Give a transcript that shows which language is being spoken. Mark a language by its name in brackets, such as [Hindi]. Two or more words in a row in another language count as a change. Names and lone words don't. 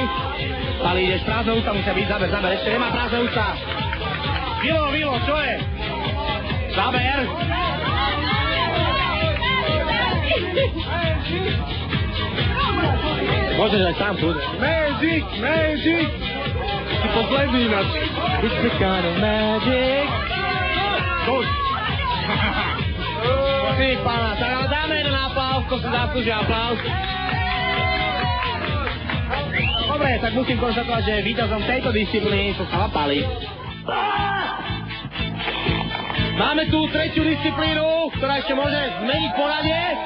[Slovak] Pali, ideš, prázdne ústa musia byť, zaber, ešte nemá prázdne ústa. Vilo, čo je? Zaber. Môžeš aj sám tu. Magic! Si posledný nač. [English] It's the kind of magic. Good. [Slovak] Ty pána, tak ale dáme jeden aplauz, to si zaslúži aplauz. Dobre, tak musím konštatovať, že víťazom tejto disciplíny sa stala Pali. Máme tu tretiu disciplínu, ktorá ešte môže zmeniť poradie.